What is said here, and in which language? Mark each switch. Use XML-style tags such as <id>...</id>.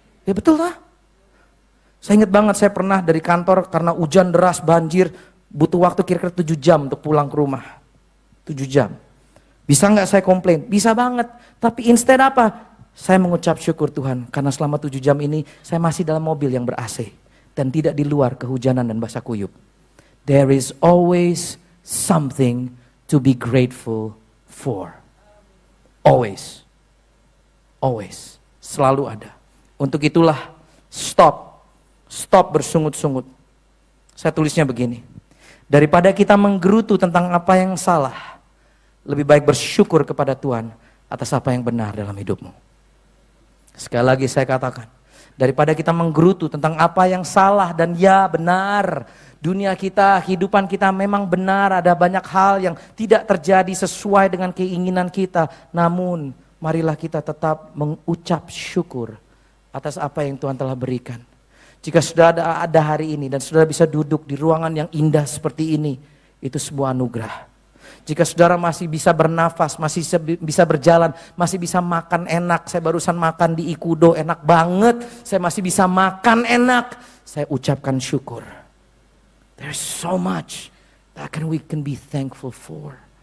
<id>Ya betul lah. Saya ingat banget saya pernah dari kantor karena hujan deras, banjir, butuh waktu kira-kira 7 jam untuk pulang ke rumah. 7 jam. Bisa nggak saya komplain? Bisa banget. Tapi instead apa? Saya mengucap syukur Tuhan karena selama 7 jam ini saya masih dalam mobil yang ber-AC dan tidak di luar kehujanan dan basah kuyup.</id> <en>There is always something to be grateful for. Always. Always.</en> <id>Selalu ada. Untuk itulah stop bersungut-sungut. Saya tulisnya begini. Daripada kita menggerutu tentang apa yang salah, lebih baik bersyukur kepada Tuhan atas apa yang benar dalam hidupmu. Sekali lagi saya katakan, daripada kita menggerutu tentang apa yang salah dan ya benar, dunia kita, kehidupan kita memang benar, ada banyak hal yang tidak terjadi sesuai dengan keinginan kita. Namun marilah kita tetap mengucap syukur atas apa yang Tuhan telah berikan. Jika sudah ada hari ini dan sudah bisa duduk di ruangan yang indah seperti ini, itu sebuah anugerah. Jika saudara masih bisa bernafas, masih bisa berjalan, masih bisa makan enak. Saya barusan makan di Ikudo, enak banget. Saya masih bisa makan enak. Saya ucapkan syukur.</id> <en>There's so much that we can be thankful for.</en>